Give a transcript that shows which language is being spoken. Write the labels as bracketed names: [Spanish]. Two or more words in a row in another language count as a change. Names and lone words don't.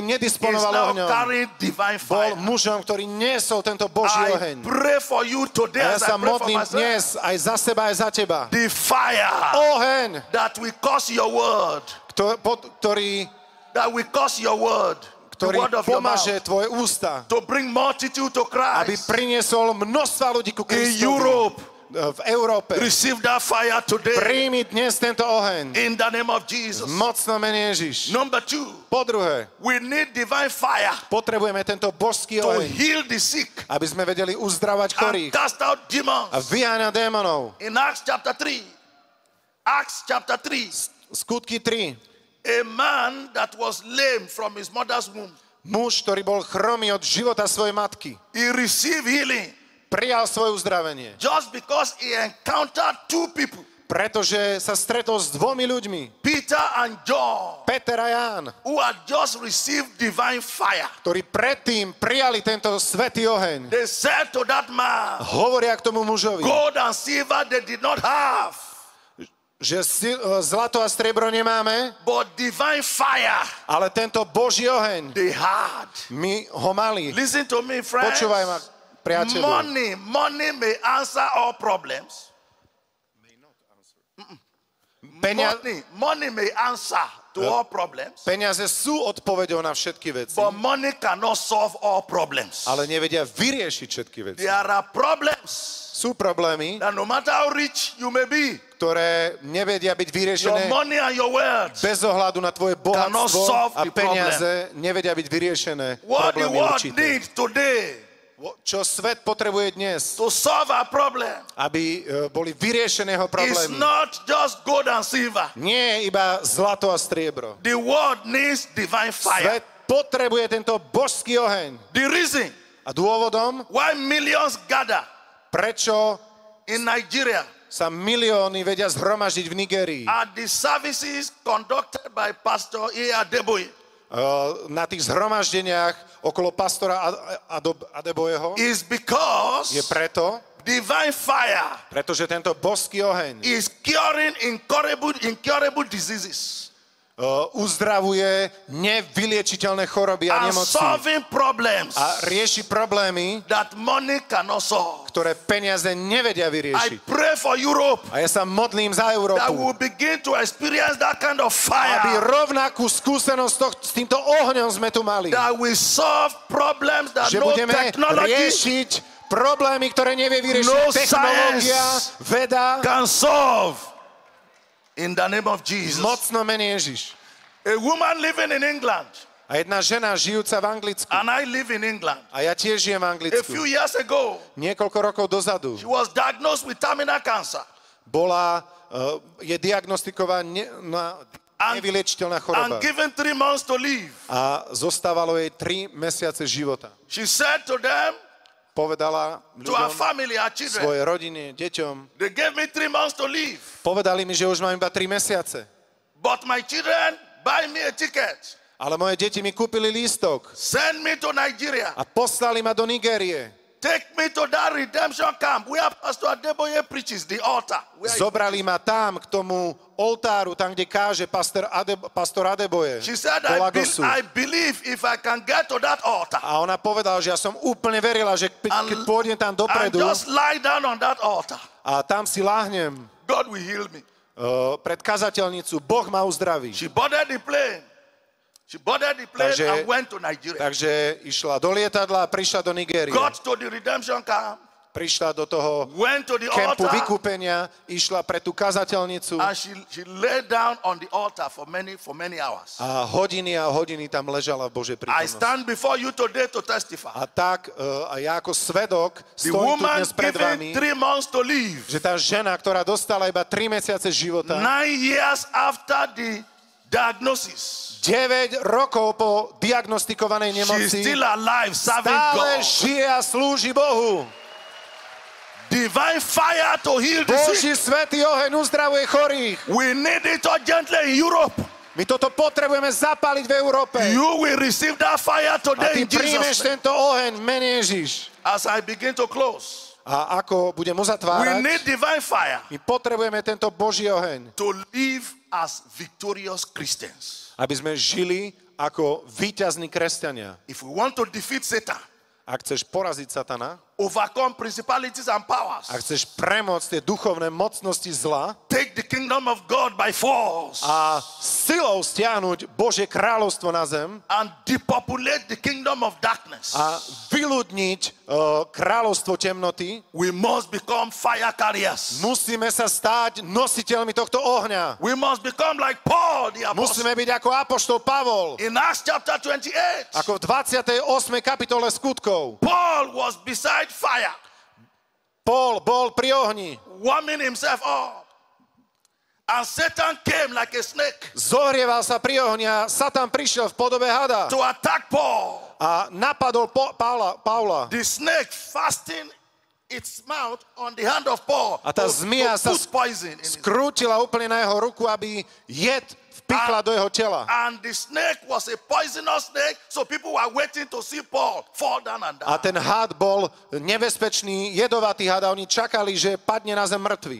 [English] is [Slovak] nedisponoval [English] now [Slovak] ohňom, [English] carrying divine [Slovak] bol [English] fire. [Slovak] mužom, ktorý niesol tento Boží [English] I [Slovak] oheň. [English] pray for you today [Slovak] A ja [English] as [Slovak] sa [English] I pray for [Slovak] modlím [English] myself. [Slovak] dnes aj za seba, aj za teba. [English] The fire [Slovak] Oheň, [English] that will cause your word, [Slovak] ktorý [English] the word of your mouth, [Slovak] pomaže tvoje ústa, [English] to bring multitude to [Slovak] aby [English] Christ. [Slovak] priniesol množstva ľudí ku [English] In [Slovak] Kristovi. [English] Europe, [Slovak] V Európe. [English] receive that fire today [Slovak] Príjmi dnes tento oheň. [English] in the name of Jesus. [Slovak] Mocno mene Ježiš. [English] Number two, [Slovak] Po druhé, [English] we need divine fire [Slovak] potrebujeme tento božský [English] to [Slovak] oheň, [English] heal the sick [Slovak] aby sme vedeli uzdravať [English] and [Slovak] chorých [English] cast out demons. [Slovak] a vyháňať démonov. [English] In Acts chapter 3, [Slovak] Skutky 3. [English] a man that was lame from his mother's womb, [Slovak] Muž, ktorý bol chromý od života svojej matky, [English] he received healing [Slovak] prijal svoje uzdravenie, [English] just because he encountered two people, [Slovak] pretože sa stretol s dvomi ľuďmi, [English] Peter and John, [Slovak] Peter a Ján, [English] who had just received divine fire. [Slovak] ktorí predtým prijali tento svätý oheň. [English] They said to that man, [Slovak] Hovoria k tomu mužovi, [English] gold and silver they did not have, [Slovak] že zlato a striebro nemáme, [English] but divine fire [Slovak] ale tento Boží oheň, [English] they had. [Slovak] my ho mali. [English] Listen to me, friends. [Slovak] Počúvaj ma, priateľu. [English] Money may answer all problems. Money may answer to all problems, [Slovak] Peniaze sú odpoveďou na všetky veci, [English] but money cannot solve all problems. [Slovak] ale nevedia vyriešiť všetky veci. [English] There are problems [Slovak] Sú problémy, [English] that no matter how rich you may be, [Slovak] ktoré nevedia byť [English] your [Slovak] vyriešené [English] money and your wealth, [Slovak] bez ohľadu na tvoje [English] cannot [Slovak] bohatstvo [English] solve [Slovak] a [English] the [Slovak] peniaze nevedia byť vyriešené [English] what the [Slovak] problémy [English] world [Slovak] určité. [English] needs today [Slovak] Čo svet potrebuje dnes, [English] to solve our problem [Slovak] aby boli vyriešené jeho [English] is [Slovak] problémy. [English] not just gold and silver. [Slovak] Nie je iba zlato a striebro. [English] The world needs divine fire. [Slovak] Svet potrebuje tento božský oheň. [English] The reason [Slovak] A dôvodom, [English] why millions gather [Slovak] prečo [English] in Nigeria [Slovak] sa milióny vedia zhromaždiť v Nigérii, [English] are the services conducted by Pastor E. Adeboye [Slovak] na tých zhromaždeniach okolo pastora Adeboyeho, [English] is because [Slovak] je preto, [English] divine fire [Slovak] pretože tento božský oheň [English] is curing incurable diseases [Slovak] uzdravuje nevyliečiteľné choroby a [English] and [Slovak] nemoci [English] solving problems [Slovak] a rieši problémy, [English] that money cannot solve. [Slovak] ktoré peniaze nevedia [English] I [Slovak] vyriešiť. [English] pray for Europe [Slovak] A ja sa modlím za [English] that [Slovak] Európu, [English] will begin to experience that kind of [Slovak] aby [English] fire [Slovak] rovnakú skúsenosť s týmto ohňom sme tu mali. [English] that will solve problems that [Slovak] Že [English] no [Slovak] budeme [English] technology [Slovak] riešiť problémy, ktoré nevie vyriešiť [English] No [Slovak] technológia, [English] science [Slovak] veda. [English] can solve. In the name of Jesus. [Slovak] Mocno mene Ježiš. [English] A woman living in England, [Slovak] A jedna žena žijúca v Anglicku, [English] and I live in England. [Slovak] a ja tiež žijem v A Anglicku, [English] few years ago, [Slovak] niekoľko rokov dozadu [English] she was diagnosed with terminal cancer [Slovak] je diagnostikovaná nevyliečiteľná choroba [English] and given 3 months to live. [Slovak] a zostávalo jej 3 mesiace života. [English] She said to them, [Slovak] Povedala [English] to her [Slovak] ľuďom, [English] family, her children, [Slovak] svojej rodine, deťom, [English] they gave me 3 months to live, [Slovak] povedali mi, že už mám iba 3 mesiace. [English] but my children buy me a ticket, [Slovak] Ale moje deti mi kúpili lístok [English] send me to Nigeria, [Slovak] a poslali ma do Nigérie. [English] take me to that redemption camp where Pastor Adeboye preaches, the altar. [Slovak] Zobrali ma tam, k tomu oltáru, tam, kde káže pastor Adeboye. [English] She said, [Slovak] do Lagosu. [English] I believe if I can get to that altar [Slovak] A ona povedala, že ja som úplne verila, že keď pôjdem tam [English] and [Slovak] dopredu [English] just lie down on that altar, [Slovak] a tam si láhnem [English] God will heal me. [Slovak] pred kazateľnicu, Boh ma uzdraví. [English] She boarded the plane. [Slovak] Takže- [English] And went to Nigeria. [Slovak] Takže išla do lietadla a prišla do Nigérie. [English] Got to the redemption camp. [Slovak] prišla do toho [English] went to the [Slovak] kempu [English] altar, [Slovak] vykúpenia, išla pre tú kazateľnicu [English] and she lay down on the altar for many hours. [Slovak] a hodiny tam ležala v Božej [English] I [Slovak] prítomnosti. [English] stand before you today to testify. [Slovak] A tak a ja ako svedok [English] The [Slovak] stojím tu [English] woman [Slovak] dnes pred vami, [English] given 3 months to live, [Slovak] že tá žena, ktorá dostala iba 3 mesiace života, [English] 9 years after the diagnosis, [Slovak] 9 rokov po diagnostikovanej [English] she's [Slovak] nemoci, [English] still alive, serving [Slovak] stále [English] God. [Slovak] žije a slúži Bohu. [English] Divine fire to heal the [Slovak] Boží [English] sick. [Slovak] svätý oheň uzdravuje chorých. [English] We need it urgently in Europe. [Slovak] My toto potrebujeme zapáliť v Európe. [English] You will receive that [Slovak] A [English] fire today [Slovak] ty [English] in [Slovak] príjmeš [English] Jesus' name. [Slovak] tento oheň v mene Ježiš. [English] As I begin to close, [Slovak] A ako budem [English] we [Slovak] uzatvárať, [English] need divine fire [Slovak] my potrebujeme tento Boží oheň, [English] to live as victorious Christians. [Slovak] aby sme žili ako víťazní kresťania. [English] If we want to defeat Satan, [Slovak] Ak chceš poraziť satana, [English] overcome principalities and powers, [Slovak] ak chceš premôcť tie duchovné mocnosti zla [English] take the kingdom of God by force, [Slovak] a silou stiahnuť Božie kráľovstvo na zem [English] and depopulate the kingdom of darkness, [Slovak] a vyľudniť kráľovstvo temnoty, [English] we must become fire carriers. [Slovak] musíme sa stať nositeľmi tohto ohňa. [English] We must become like Paul the apostle. [Slovak] Musíme byť ako apoštol Pavol, [English] In Acts chapter 28, [Slovak] ako v 28. kapitole skutkov. [English] Paul was beside fire, [Slovak] Paul bol pri ohni, [English] warming himself up. And Satan came like a snake [Slovak] zohrieval sa pri ohni a Satan prišiel v podobe hada [English] to attack Paul. [Slovak] a napadol Pavla. [English] The snake fastened its mouth on the hand of Paul [Slovak] A tá zmija sa [English] put poison in his. [Slovak] skrútila úplne na jeho ruku, aby jed vpichla do jeho tela. [English] And the snake was a poisonous snake, so people were waiting to see Paul fall down and [Slovak] A [English] die. [Slovak] ten had bol nebezpečný, jedovatý had a oni čakali, že padne na zem mŕtvy.